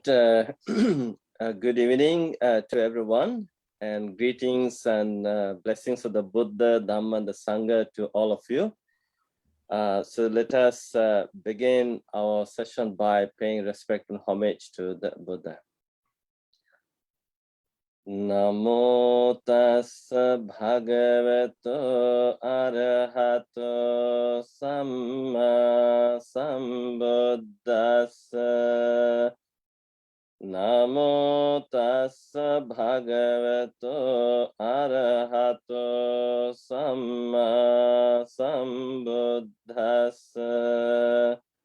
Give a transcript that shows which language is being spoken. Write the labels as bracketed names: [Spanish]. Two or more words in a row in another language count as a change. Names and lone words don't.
[English] Good evening to everyone, and greetings and blessings of the Buddha, Dhamma, and the Sangha to all of you. So let us begin our session by paying respect and homage to the Buddha. [Pali] Namo tassa bhagavato arahato samma sambuddhassa. Namo tassa bhagavato arahato samma sambuddhassa.